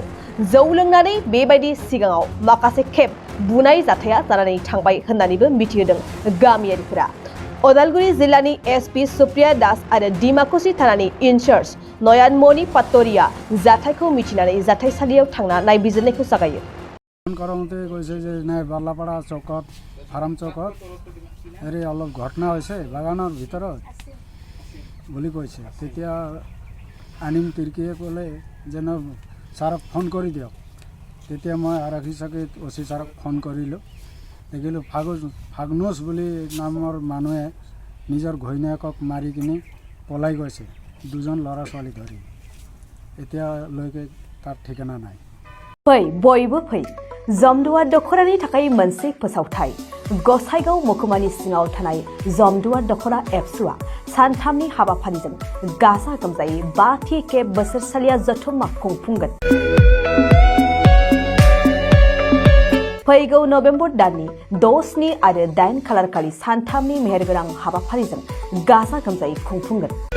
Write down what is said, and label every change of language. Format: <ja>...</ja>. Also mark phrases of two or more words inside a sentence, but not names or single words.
<brx>जौ लोंनानै बेबायदि सिगाङाव माखासे खेब बुनाय जाथाया जानानै थांबाय होननानैबो मिथिहोदों गामियारिफोरा। उदालगुरि जिल्लानि एसपि सुप्रिया दास आरो डिमाकुसि थानानि इनचार्ज नयनमणि पाटरिया जाथायखौ मिथिनानै जाथायसालियाव थांना नायबिजिरनायखौ जागायो।</brx> <as>কৰোঁতে কৈছে যে নাই বালাপাৰা চকত ফাৰ্ম চকত হেৰি অলপ ঘটনা হৈছে বাগানৰ ভিতৰত বুলি কৈছে। তেতিয়া আনিম তিৰ্কীয়ে ক'লে যেন ছাৰক ফোন কৰি দিয়ক। তেতিয়া মই আৰক্ষী চকীত অচি ছাৰক ফোন কৰিলোঁ। দেখিলোঁ ফাগনুছ বুলি নামৰ মানুহে নিজৰ ঘৈণীয়েকক মাৰি কিনি পলাই গৈছে, 2জন ল'ৰা ছোৱালী ধৰি। এতিয়ালৈকে তাৰ ঠিকনা নাই।</as> <brx>फै बयबो फै जमदुवार दख'रानि थाखाय मोनसे फोसावथाय। गसाइगाव महकुमानि सिङाव थानाय जमदुवार दख'रा एबसुआ सानथामनि हाबाफारिजों गाजा गोमजायै 5थि खेब बोसोरसालिया जथुम्मा खुंफुंगोन। फैगौ नबेम्बर दाननि 6, 7 आरो 8 खालारखालि सानथामनि मेहेरगोनां हाबाफारिजों गाजा गोमजायै खुंफुंगोन।</brx>